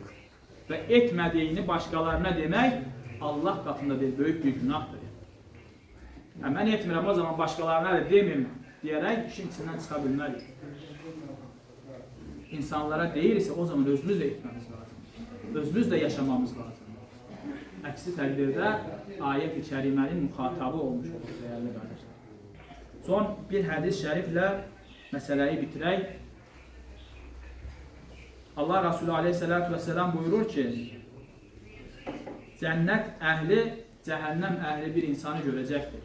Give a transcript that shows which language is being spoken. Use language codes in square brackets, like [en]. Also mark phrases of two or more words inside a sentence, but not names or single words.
[tr] Ve etmediğini başkalarına demek Allah katında değil, büyük bir günahtır. Yani ben etmirəm, o zaman başkalarına da demeyeyim diyerek işin içinden çıkabilmeliyiz. İnsanlara değilse o zaman özümüz de etmemiz lazım. Özümüz de yaşamamız lazım. [az] Əksi təqdirdə ayət-i kərimənin müxatabı olmuş olur, dəyərli qardaşlar. Son bir hədis şəriflə məsələyi bitirək. Allah Resulü [ar] عليه الصلاة والسلام [az] buyurur ki, cənnət əhli, cəhənnəm əhli bir insanı görəcəkdir.